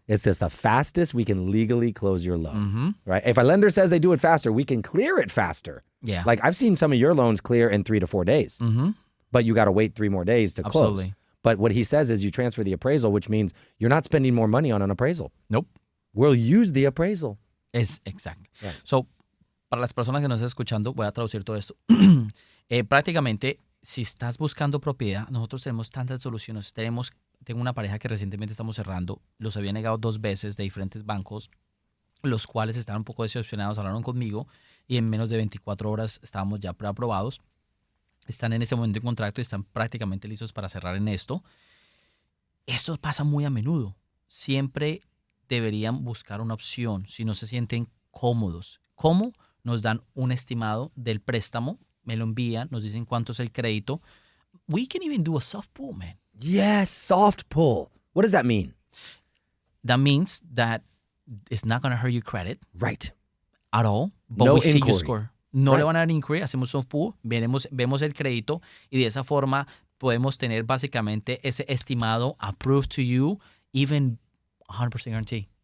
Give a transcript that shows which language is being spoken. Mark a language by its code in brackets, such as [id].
[en] it's just the fastest we can legally close your loan, right? If a lender says they do it faster, we can clear it faster. Yeah. Like I've seen some of your loans clear in 3 to 4 days, but you got to wait 3 more days to close. Absolutely. But what he says is you transfer the appraisal, which means you're not spending more money on an appraisal. Nope. We'll use the appraisal. [es] Es exacto. [en] Right. [es] So, para las personas que nos están escuchando, voy a traducir todo esto. Prácticamente, si estás buscando propiedad, nosotros tenemos tantas soluciones. Tengo una pareja que recientemente estamos cerrando. Los había negado 2 veces de diferentes bancos, los cuales estaban un poco decepcionados, hablaron conmigo y en menos de 24 horas estábamos ya preaprobados. Están en ese momento en contrato y están prácticamente listos para cerrar en esto. Esto pasa muy a menudo. Siempre deberían buscar una opción si no se sienten cómodos. ¿Cómo? Nos dan un estimado del préstamo, me lo envían, nos dicen cuánto es el crédito. [en] We can even do a soft pull, man. Yes, soft pull. What does that mean? That means that it's not going to hurt your credit Right. at all, but No we see inquiry. your score. No Right. [es] le van a dar inquiry, hacemos soft pull, vemos el crédito y de esa forma podemos tener básicamente ese estimado [en] approved to you, even 100% guarantee,